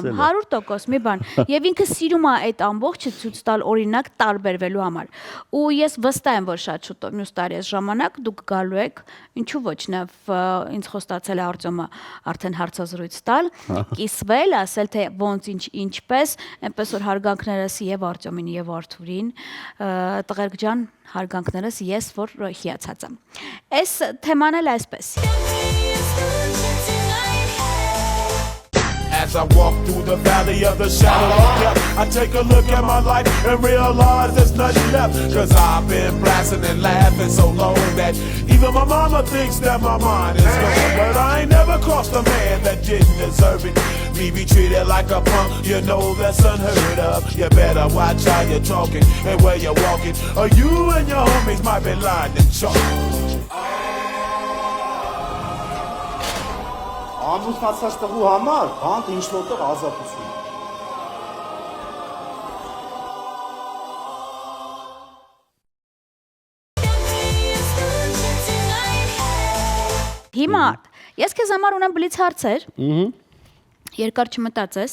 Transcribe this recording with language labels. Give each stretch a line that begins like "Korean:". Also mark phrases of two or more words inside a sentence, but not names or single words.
Armenian: 100% մի բան։ Եվ ինքը սիրում է այդ ամբողջը ցույց տալ օրինակ տարբերվելու համար։ Ու ես վստահ եմ, որ շատ շուտով մյուս տարի այս ժամանակ դուք գալու եք, ինչու ոչ, նաև ինձ խոստացել է Արտյոմը արդեն հարցազրույց տալ, կիսվել, ասել թե ոնց ինչպես, այնպես որ հարգանքներս եւ Արտյոմին եւ Արթուրին, տղերք ջան, հարգանքներս ես որ հիացած եմ։ Այս թեման էլ այսպես։
English: As I walk through the valley of the shadow of death, I take a look at my life and realize there's nothing left. Cause I've been blasting and laughing so long that even my mama thinks that my mind is gone. But I ain't never crossed a man that didn't deserve it. Me be treated like a punk, you know that's unheard of. You better watch how you're talking and where you're walking, or you and your homies might be lying to chalk.
Armenian: Ամուսնացած տղու համար բանտ ինչ որտեղ ազատություն։ Հիմա ես քեզ համար ունեմ բլից հարցեր։ Երկար չմտածես։